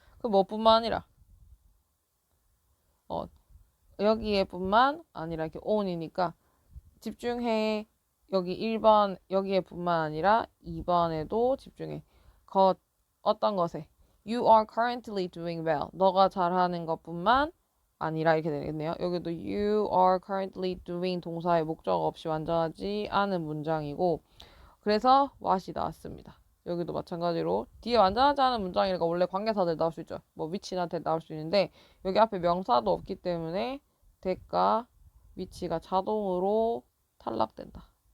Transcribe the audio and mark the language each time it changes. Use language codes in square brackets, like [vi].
[ko] 그 뭐뿐만 아니라 여기에 뿐만 아니라 이렇게 on이니까 집중해. 여기 1번 여기에 뿐만 아니라 2번에도 집중해. 것 어떤 것에 [en] You are currently doing well. [ko] 너가 잘하는 것뿐만 아니라 이렇게 되겠네요. 여기도 [en] You are currently doing [ko] 동사의 목적 없이 완전하지 않은 문장이고 그래서 what이 나왔습니다. 여기도 마찬가지로 뒤에 완전하지 않은 문장이니까 원래 관계사들 나올 수 있죠. 뭐 위치나 대 나올 수 있는데 여기 앞에 명사도 없기 때문에 대가 위치가 자동으로 탈락된다.